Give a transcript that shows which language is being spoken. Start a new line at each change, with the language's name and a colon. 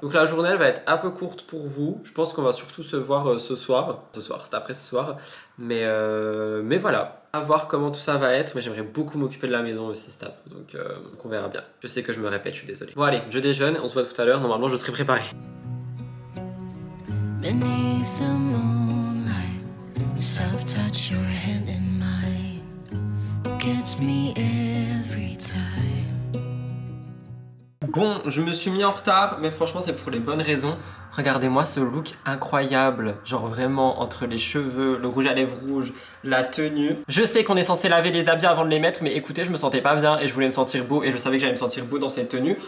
French: Donc la journée elle va être un peu courte pour vous. Je pense qu'on va surtout se voir ce soir. C'est après ce soir. Mais voilà. À voir comment tout ça va être. Mais j'aimerais beaucoup m'occuper de la maison aussi cet après. Donc on verra bien. Je sais que je me répète, je suis désolé. Bon allez, je déjeune. On se voit tout à l'heure. Normalement je serai préparé.
English: Beneath the moonlight, self-touch your hand in mine. It gets me every time.
French: Bon, je me suis mis en retard, mais franchement c'est pour les bonnes raisons. Regardez-moi ce look incroyable, genre vraiment entre les cheveux, le rouge à lèvres rouge, la tenue. Je sais qu'on est censé laver les habits avant de les mettre, mais écoutez, je me sentais pas bien et je voulais me sentir beau et je savais que j'allais me sentir beau dans cette tenue.